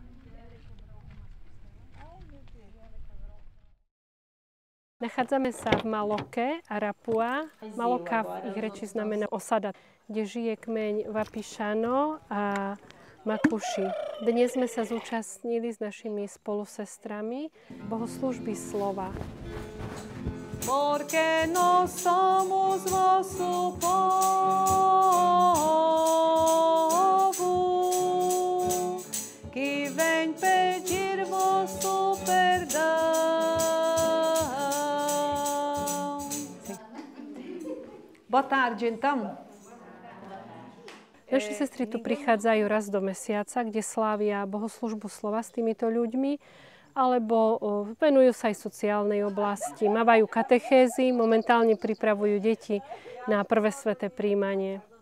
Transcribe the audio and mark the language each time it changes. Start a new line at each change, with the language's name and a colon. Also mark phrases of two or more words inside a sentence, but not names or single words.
Slovak: Nachádzame sa v Maloke, Arapua. Maloka v ich reči znamená osada, kde žije kmeň Wapichano a Makuši. Dnes sme sa zúčastnili s našimi spolusestrami bohoslúžby slova.
Portuguese: Porque no somos vosso povo, que vem pedir vosso perdão. Boa tarde, então.
Slovak: Naše sestry tu prichádzajú raz do mesiaca, kde slávia bohoslúžbu slova s týmito ľuďmi, alebo venujú sa aj sociálnej oblasti, mávajú katechézy, momentálne pripravujú deti na prvé sväté prijímanie.